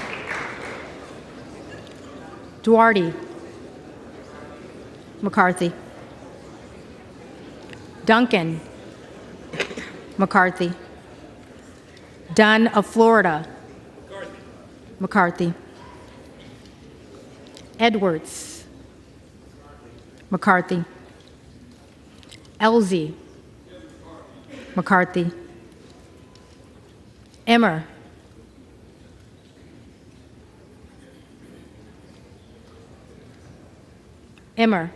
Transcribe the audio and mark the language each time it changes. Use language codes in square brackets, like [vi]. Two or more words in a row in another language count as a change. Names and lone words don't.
[en] Duarte. McCarthy. Duncan. McCarthy. Dunn of Florida. McCarthy. Edwards. McCarthy. Elzey. McCarthy. Emmer. Emmer.